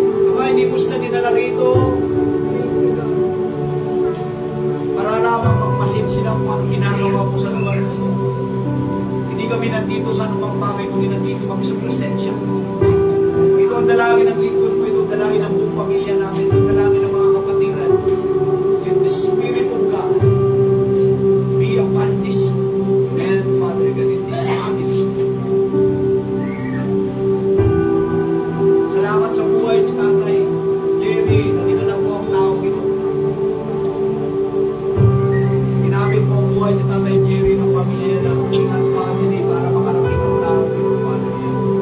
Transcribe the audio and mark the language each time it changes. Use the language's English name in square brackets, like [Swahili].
[Filipino] Ama, hindi mo sila dinala rito para lamang magmasid sila kung ang ginagawa po sa lugar nito. Hindi kami nandito sa anumang bagay, kundi nandito kami sa presensya mo. Ito ang dalangin ng lingkod mo, ito ang dalangin ng buong pamilya namin, ito ang dalangin ng mga kapatiran. [English] Let the Spirit of God be upon this man, Father God, in this family. [Filipino] Salamat sa buhay ni Tatay Jerry na dinala mo ang tao ito. Ginamit mo ang buhay ni Tatay Jerry ng pamilya ng Ingat Family para makarating ang tao ito, Father God.